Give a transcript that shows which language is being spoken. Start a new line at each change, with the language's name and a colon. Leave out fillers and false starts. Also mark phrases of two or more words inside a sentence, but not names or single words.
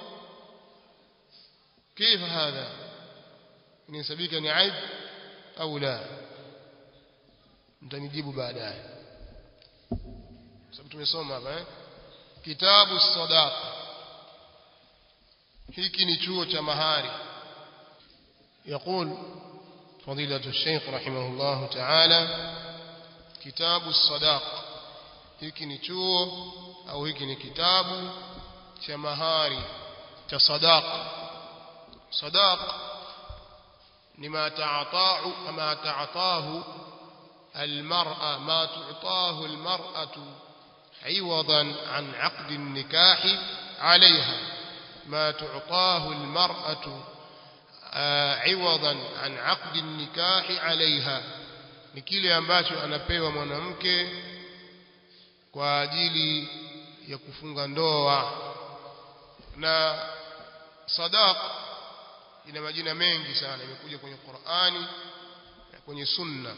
Arabic: كيف هذا?
Swahili: Inasabika ni aib au la? Mtanijibu baadaye, sababu tumesoma hapa kitabu sadaq. Hiki ni chuo cha mahari.
Arabic: يقول فضيلة الشيخ رحمه الله تعالى كتاب الصداق.
Swahili: hiki ni chuo au hiki ni kitabu cha mahari cha sadaq.
Arabic: Sadaq ni ما تعطاه المرأة ما تعطاه المرأة عوضا عن عقد النكاح عليها، ما تعطاه المرأة عوضا عن عقد النكاح عليها،
Swahili: ni kile ambacho anapewa mwanamke kwa ajili ya kufunga ndoa. Na sadaq ina majina mengi sana, imekuja kwenye Qur'ani na kwenye Sunna.